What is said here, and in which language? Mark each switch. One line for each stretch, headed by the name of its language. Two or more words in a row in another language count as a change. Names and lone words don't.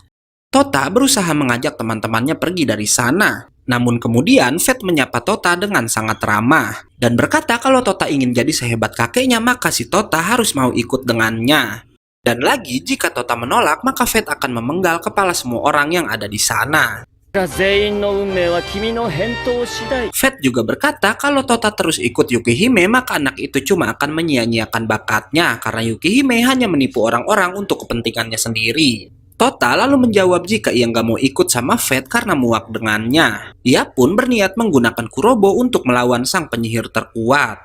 Indonesian: Tota berusaha mengajak teman-temannya pergi dari sana. Namun kemudian Fate menyapa Tota dengan sangat ramah dan berkata kalau Tota ingin jadi sehebat kakeknya maka si Tota harus mau ikut dengannya. Dan lagi jika Tota menolak maka Fate akan memenggal kepala semua orang yang ada di sana.
Japanese: 全員の運命は君の返答次第。
Indonesian: Fate juga berkata kalau Tota terus ikut Yukihime maka anak itu cuma akan menyia-nyiakan bakatnya karena Yukihime hanya menipu orang-orang untuk kepentingannya sendiri. Tota lalu menjawab jika ia nggak mau ikut sama Fate karena muak dengannya. Ia pun berniat menggunakan Kurobo untuk melawan sang penyihir terkuat.